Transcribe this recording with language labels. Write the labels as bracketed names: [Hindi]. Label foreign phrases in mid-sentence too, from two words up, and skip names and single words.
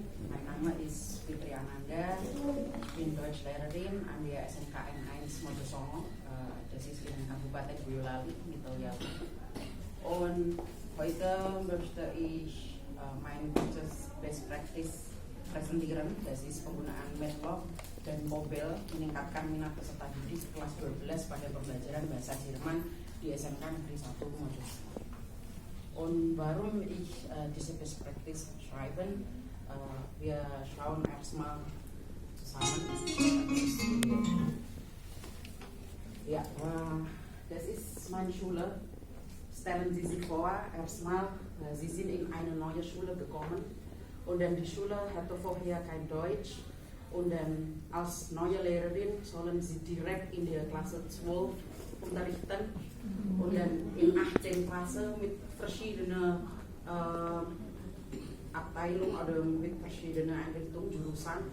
[German] Mein Name ist Fitri Ananda. Ich bin Deutschlehrerin an der SMKN 1 Mojosongo. Das ist in Kabupaten Boyolali, Mitteljawa. Und heute möchte ich mein gutes [English] Best Practice [German] präsentieren. Das ist [Indonesian] penggunaan Matlock dan Pobel meningkatkan minat peserta didik kelas 12 pada pembelajaran bahasa Jerman di SMK Negeri 1 Mojosongo. [German] Und warum ich diese [English] Best Practice [German] schreiben, wir schauen erstmal zusammen. Ja, das ist meine Schule. Stellen Sie sich vor, erstmal, Sie sind in eine neue Schule gekommen und dann die Schule hatte vorher kein Deutsch und dann als neue Lehrerin sollen Sie direkt in der Klasse 12 unterrichten und dann in 18 Klasse mit verschiedenen Abteilungen oder mit verschiedenen Einrichtungen, Jurusan.